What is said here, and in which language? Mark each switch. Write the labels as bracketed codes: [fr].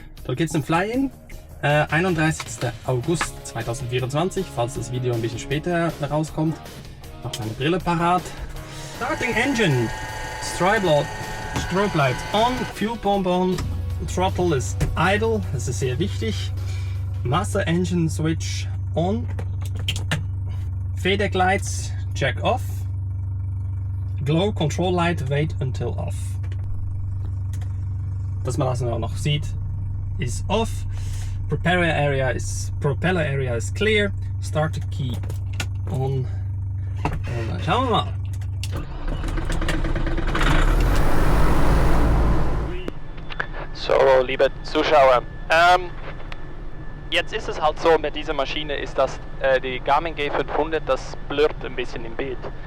[de] Dort geht es zum Fly-In, 31. August 2024, falls das Video ein bisschen später rauskommt. Noch meine Brille parat. [en] Starting Engine, Strobe Light on, Fuel Pump on, Throttle ist idle, [de] das ist sehr wichtig. [en] Master Engine Switch on. Fadeback Lights, check off. Glow Control Light, wait until off. [de] Dass man das auch noch sieht, ist off. [en] Propeller area is clear. Starter key on. [de] Und dann schauen wir mal. So, liebe Zuschauer, jetzt ist es halt so, mit dieser Maschine ist das die Garmin G500, das blurrt ein bisschen im Bild.